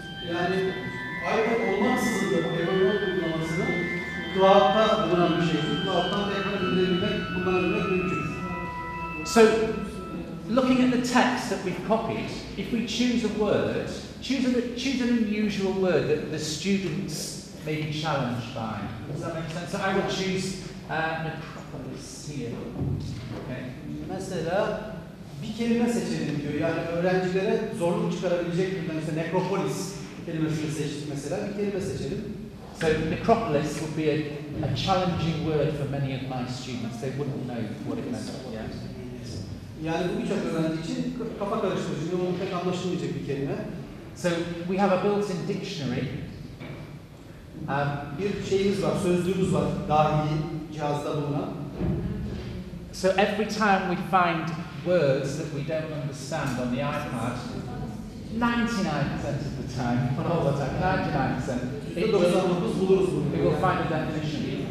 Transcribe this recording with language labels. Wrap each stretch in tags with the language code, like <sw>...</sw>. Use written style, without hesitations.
<tr>Yani iPad olmaksızın da bu Evernote uygulamasını cloud'da bulunan bir şey. Cloud'dan tekrar indirebilmek, kullanabilmek mümkün.</tr> <en>So, looking at the text that we've copied, if we choose a word, choose an unusual word that the students may be challenged by. Does that make sense? So I would choose necropolis here. Okay.</en> <tr>Mesela bir kelime seçelim diyor. Yani öğrencilere zorluk çıkarabilecek bir mesela necropolis kelimesini seçtik mesela. Bir kelime seçelim.</tr> <en>So necropolis would be a challenging word for many of my students. They wouldn't know what it meant. Yeah.</en> <tr>Yani bu birçok öğrenci için kafa karıştırıcı, onun pek anlaşılmayacak bir kelime.</tr> <en>So we have a built-in dictionary.</en> <tr>Bir şeyimiz var, sözlüğümüz var dahili cihazda bulunan.</tr> <en>So every time we find words that we don't understand on the iPad, 99% of the time, not all the time, 99%,</en> <tr>%99 buluruz bunu.</tr> <en>we will find a definition.</en>